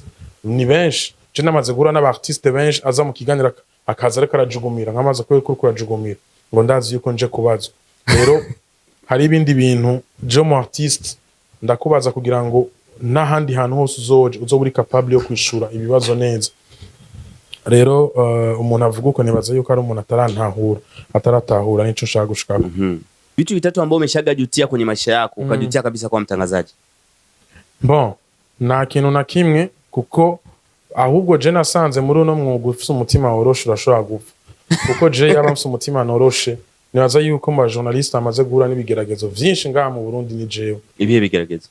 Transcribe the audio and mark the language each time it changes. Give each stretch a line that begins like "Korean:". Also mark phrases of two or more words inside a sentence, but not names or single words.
Rundi: Ni benshi je namaze guhura n'abartiste benshi aza mu kiganiro akaza ariko arajugumira nk'amaze ko kurajugumira ngo ndazi yuko nje kubazwa. Rero hari ibindi bintu je mu artiste ndakubaza kugira ngo n'ahandi hantu hose uzoba uri capable yo kwishura ibibazo neza. Rero umuntu avuga uko nibaza yuko ari umuntu ataratahura nico nshaka gushikako.
Swahili: Vitu vitatu ambao umeshagajutia kwenye maisha yako ukajutia kabisa kwa mtangazaji?
Rundi: Bon, nta kintu na kimwe, kuko ahubwo je nasanze muri uno mwuga ufise umutima woroshe urashobora gupfa, kuko je yaba mfise umutima noroshe nibaza yuko mu journalist amaze guhura n'ibigeragezo vyinshi ngaha mu Burundi ni jewe. Ibihe bigeragezo?